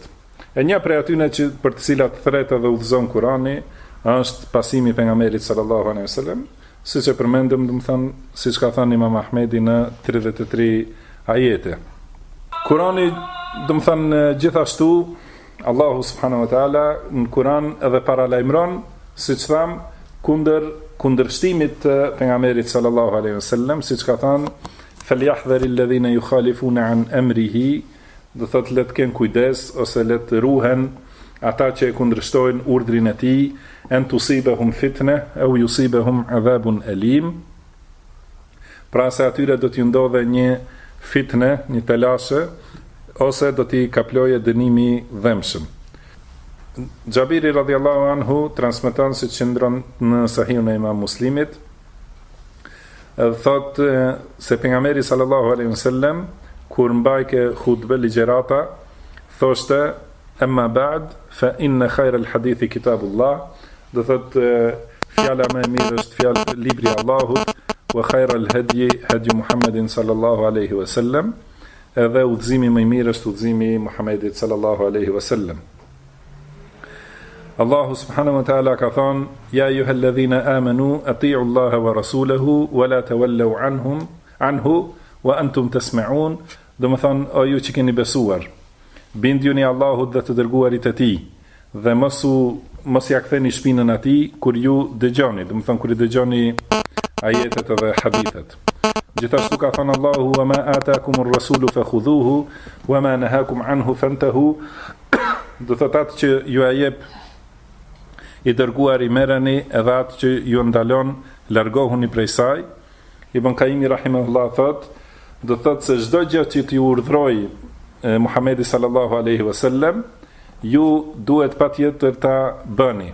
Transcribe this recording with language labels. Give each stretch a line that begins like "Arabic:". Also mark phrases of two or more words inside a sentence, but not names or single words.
Albanian: E një prej atyre që për të cilat thret edhe udhëzon Kurani është pasimi i pejgamberit
Arabic: صلى الله عليه وسلم,
Albanian: siç e përmendëm, do të thënë, siç ka thënë Imam Ahmedi në 33 ajete. Kurani, do të thënë, gjithashtu Allahu
Arabic: سبحانه وتعالى
Albanian: në Kur'an edhe paralajmëron, siç tham, kundërshtimit të pejgamberit
Arabic: صلى الله عليه وسلم,
Albanian: siç ka thënë,
Arabic: فليحذر الذين يخالفون عن أمره,
Albanian: do thotë le të kenë kujdes ose le të ruhen ata që e kundërshtojnë urdhrin e tij,
Arabic: أن تصيبهم فتنة أو يصيبهم عذاب أليم.
Albanian: Pra se atyre do t'ju ndodhe një fitne, një telashe, ose do t'i kaploje dënimi dhemshëm. Xhabiri
Arabic: رضي الله عنه
Albanian: transmeton se qëndron në Sahihun e Imam Muslimit, thot se pejgamberi sallallahu
Arabic: عليه وسلم
Albanian: kur mbajke hutbe ligjërata thoshte
Arabic: أما بعد فإن خير الحديث كتاب الله,
Albanian: do thot fjala më e mirë është fjala libri i Allahut,
Arabic: وخير الهدي هدي محمد صلى الله عليه وسلم,
Albanian: edhe udhëzimi më i mirë është udhëzimi i Muhammedit
Arabic: صلى الله عليه وسلم. الله سبحانه وتعالى
Albanian: ka thonë:
Arabic: يا أيها الذين آمنوا أطيعوا الله ورسوله ولا تولوا عنه وأنتم تسمعون.
Albanian: Do të thonë, o ju që keni besuar, bindjuni Allahut dhe të dërguarit e tij, dhe mos ja ktheni shpinën atij kur ju dëgjoni, do të thonë kur i dëgjoni ajetet dhe hadithet. Gjithashtu ka thënë Allahu:
Arabic: وما آتاكم الرسول فخذوه وما نهاكم عنه فانتهوا.
Albanian: Do thotë atë që ju a jep i dërguar i merreni, edhe atë që ju ndalon largohuni prej saj. Ibn Qayyim rahimahullah thot, do thot se çdo gjë që t'ju urdhroi Muhamedi
Arabic: صلى الله عليه وسلم,
Albanian: ju duhet patjetër ta bëni.